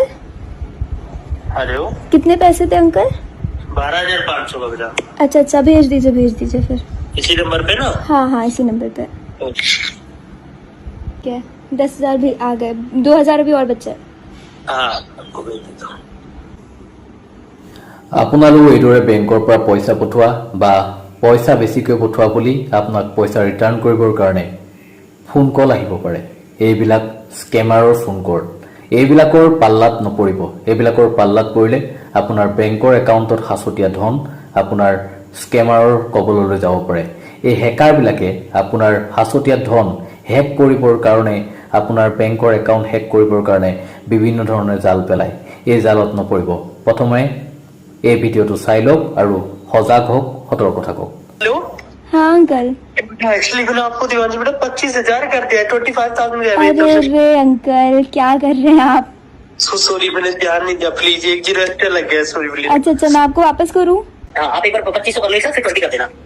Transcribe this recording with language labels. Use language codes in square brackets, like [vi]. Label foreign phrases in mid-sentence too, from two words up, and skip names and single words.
[hi] हेलो, कितने पैसे थे अंकल? 12,500 का बेटा। अच्छा, भेज दीजिए फिर। इसी नंबर पे ना? हाँ, इसी नंबर पे। ओके। क्या 10,000 भी आ गए, 2,000 अभी और बचे। हाँ, आपको भेज देता हूँ। [as] আপোনালোক এইদৰে বেংকৰ পৰা পইচা পঠোৱা বা পইচা বেছিকৈ পঠোৱা বুলি আপোনাক পইচা ৰিটাৰ্ণ কৰিবৰ কাৰণে ফোন কল আহিব পাৰে। এইবিলাক স্কেমাৰৰ ফোন কল। এইবিলাকৰ পাল্লাত নপৰিব। এইবিলাকৰ পাল্লাত পৰিলে আপোনাৰ বেংকৰ একাউণ্টত হাছতীয়া ধন আপোনাৰ স্কেমাৰৰ কবললৈ যাব পাৰে। এই হেকাৰবিলাকে আপোনাৰ হাছতীয়া ধন হেক কৰিবৰ কাৰণে আপোনাৰ বেংকৰ একাউণ্ট হেক কৰিবৰ কাৰণে বিভিন্ন ধৰণৰ জাল পেলায়। এই জালত নপৰিব। প্ৰথমে এই ভিডিঅ'টো চাই লওক আৰু সজাগ হওক, সতৰ্ক থাকক। [hi] हेलो, हाँ अंकल। एक्चुअली मैंने आपको दीवान बेटा 25,000 कर दिया, 25,000 अरे अंकल क्या कर रहे हैं आप? सॉरी, मैंने ध्यान नहीं दिया। प्लीज 1 एक्स्ट्रा लग गया, सॉरी प्लीज। अच्छा, मैं आपको वापस करूँ? हाँ, आप एक बार 2500 कर लो, फिर 20 कर देना।